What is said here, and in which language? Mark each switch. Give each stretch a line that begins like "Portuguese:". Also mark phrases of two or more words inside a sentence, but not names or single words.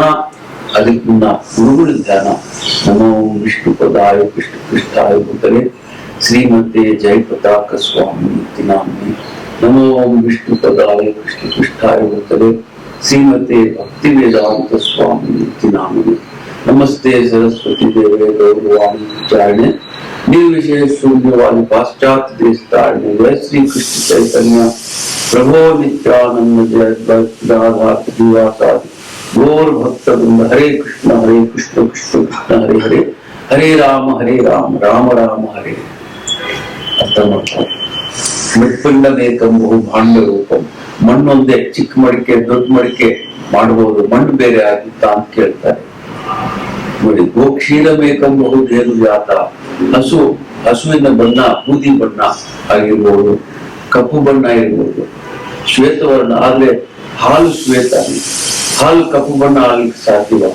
Kannada: ಅದಕ್ಕೆ ಮುನ್ನ ಗುರುಗಳ ಧ್ಯಾನ.
Sanskrit: ನಮೋ ವಿಷ್ಣು ಪದಾಯ ವಿಷ್ಣು ಕೃಷ್ಣಾಯ ಭೂತಲೆ ಶ್ರೀಮತೆ ಜಯ ಪತಾಕ ಸ್ವಾಮಿ ನಿತ್ಯನಾಮಿ. ನಮೋ ವಿಷ್ಣು ಪದಾಯ ವಿಷ್ಣು ಕೃಷ್ಣಾಯ ಭೂತಲೆ ಶ್ರೀಮತೆ ಭಕ್ತಿ ವೇದಾಂತ ಸ್ವಾಮಿ ನಿತ್ಯನಾಮಿ. नमस्ते सरस्वती देवे गौरवाणी चारणे निर्विशेष शून्यवादी पाश्चात्य देश तारणे. जय श्री कृष्ण चैतन्य प्रभो नित्यानंद जय राधा दिवासादि गौर भक्त वृंद. हरे कृष्ण कृष्ण कृष्ण हरे हरे, हरे राम राम राम हरे.
Kannada: ಅರ್ಥ ಮಾಡ್ತಾರೆ.
Sanskrit: ಮೃತ್ಪಿಂಡಮೇಕಂ ಬಹು ಭಾಂಡ ರೂಪಂ.
Kannada: ಮಣ್ಣೊಂದೇ, ಚಿಕ್ಕ ಮಡಿಕೆ ದೊಡ್ಡ ಮಡಿಕೆ ಮಾಡಬಹುದು, ಮಣ್ಣು ಬೇರೆ ಆಗಿತ್ತಾ ಅಂತ ಕೇಳ್ತಾರೆ.
Sanskrit: ನೋಡಿ, ಗೋಕ್ಷೀರಮೇಕಂ ಬಹುಧೇನು ಜಾತ.
Kannada: ಹಸುವಿನ ಬಣ್ಣ ಬೂದಿ ಬಣ್ಣ ಆಗಿರ್ಬೋದು, ಕಪ್ಪು ಬಣ್ಣ ಆಗಿರ್ಬೋದು, ಶ್ವೇತವರ್ಣ ಆದ್ರೆ ಹಾಲು ಶ್ವೇತ, ಹಾಲು ಕಪ್ಪು ಬಣ್ಣ ಆಗ್ಲಿಕ್ಕೆ ಸಾಧ್ಯವ.